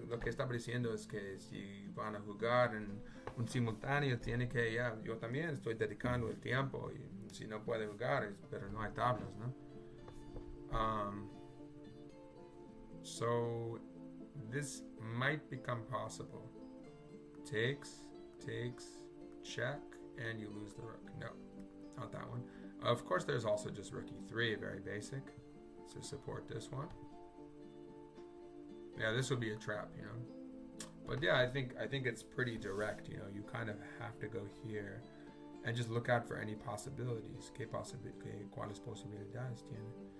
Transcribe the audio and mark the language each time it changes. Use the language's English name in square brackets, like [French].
[Spanish] Lo que estaba diciendo es que si van a jugar en un simultáneo, tiene que... Ya, yo también estoy dedicando el tiempo. Y si no puede jugar, pero no hay tablas, ¿no? [English] So, this might become possible. Takes, check, and you lose the rook. No. Not that one. Of course, there's also just rook e3, very basic, to support this one. Yeah, this would be a trap, you know. But yeah, I think it's pretty direct. You know, you kind of have to go here and just look out for any possibilities. [Spanish] ¿Cuáles posibilidades tiene?